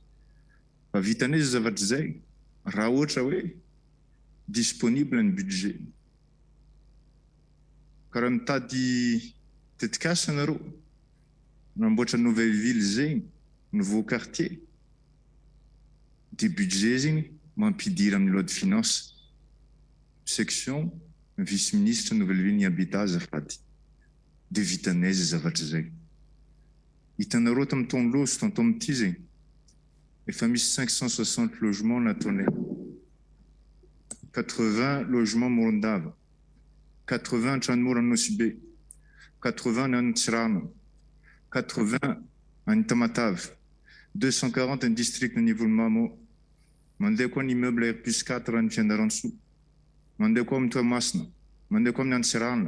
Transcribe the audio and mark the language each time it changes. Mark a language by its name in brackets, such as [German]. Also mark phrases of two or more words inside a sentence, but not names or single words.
[Malagasy] Fa vitan'izy zavatra zay, raha ohatra hoe disponible ny budget. Karaha mitady tetikasa nareo, namboatra [French] nouvelle ville [Malagasy] zay, [French] nouveau quartier, [Malagasy] dia budget zany mampidira amin'ny [French] loi de finance, section vice-ministre nouvelle ville [Malagasy] ny habitat azafady. Dia vitanay zay zavatra zay. Hitanareo tamin'ny taona loso, tamin'ny ity zay, efa misy 560 logements nataonay. 80 logements Morondava, 80 Tranmora Nosy, 80 any Tsirano, 80 any Tamatave, 240 any district ny Volomamo, mandeha koa ny immeuble R+4 any Fianarantsoa, mandeha koa amin'ny Toamasina, mandeha koa amin'ny Antsirana.